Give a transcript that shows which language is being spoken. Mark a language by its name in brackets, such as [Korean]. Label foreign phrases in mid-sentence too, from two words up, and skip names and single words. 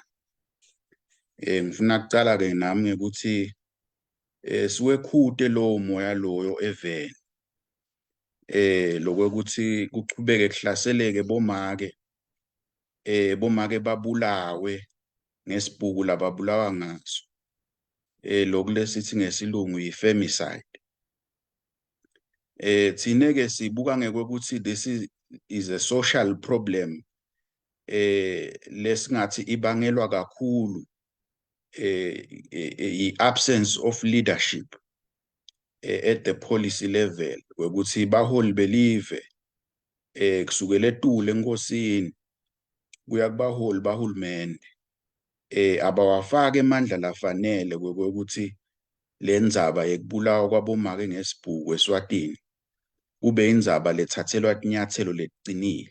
[Swati] Ngifuna kucala-ke nami ngekuthi siwekhute lowo moya loyo eveni, lokwekuthi kuqhubeke kuhlaseleke bomake, bomake babulawe ngesibhuku lababulawa ngaso, lokhu lesithi ngesilungu yi-femicide. Thine-ke sibuka ngekwekuthi [English] this is a social problem [Swati] lesingathi ibangelwa kakhulu [English] i-absence of leadership at the policy level, [Swati] kwekuthi baholi belive kusukela etule enkosini kuya kubaholi bahulumende abawafake emandla lafanele kwekuthi le ndzaba yekubulawa kwabomake ngesibhuku Eswatini kube indzaba lethathelwa tinyathelo leticinile.